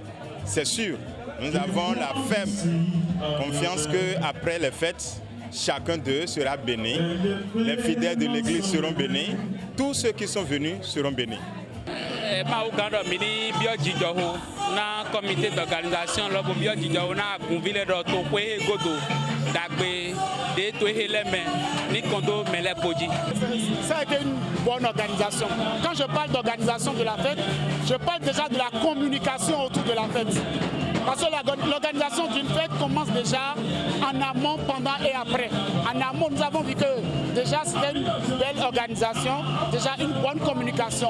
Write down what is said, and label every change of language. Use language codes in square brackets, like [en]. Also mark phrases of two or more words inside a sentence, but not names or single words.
[fr] C'est sûr, nous avons la ferme confiance qu'après les fêtes, chacun d'eux sera béni. Les fidèles de l'église seront bénis. Tous ceux qui sont venus seront bénis. [fon] Na [fr] comité d'organisation là bien [fon] djidjo na gunvile do to kwe godo dagbe de to heleme ni kondo mele koji. [fr] Ça a été une bonne organisation. Quand je parle d'organisation de la fête, je parle déjà de la communication autour de la fête. Parce que l'organisation d'une fête commence déjà en amont, pendant et après. En amont, nous avons vu que déjà c'était une belle organisation, déjà une bonne communication.